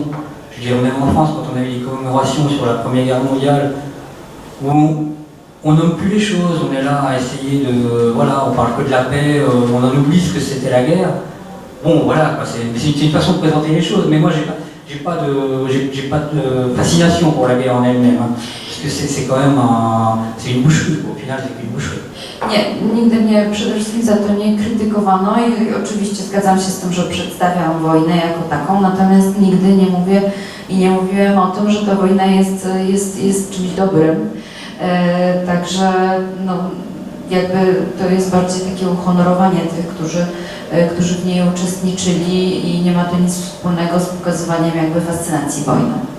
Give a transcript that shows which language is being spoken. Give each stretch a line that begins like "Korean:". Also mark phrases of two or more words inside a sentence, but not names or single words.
French: Je dirais même en France, quand on a eu des commémorations sur la Première Guerre mondiale, où on nomme plus les choses, on est là à essayer de... Voilà, on parle que de la paix, on en oublie ce que c'était la guerre. Bon, voilà, c'est une façon de présenter les choses, mais moi j'ai pas de fascination pour la guerre en elle-même, hein, parce que c'est quand même c'est une boucherie, au final c'est qu'une boucherie.
Polish: Nie, nigdy mnie przede wszystkim za to nie krytykowano i oczywiście zgadzam się z tym, że przedstawiam wojnę jako taką, natomiast nigdy nie mówię i nie mówiłem o tym, że ta wojna jest czymś dobrym. Także no, jakby to jest bardziej takie uhonorowanie tych, którzy w niej uczestniczyli i nie ma to nic wspólnego z pokazywaniem jakby fascynacji wojną.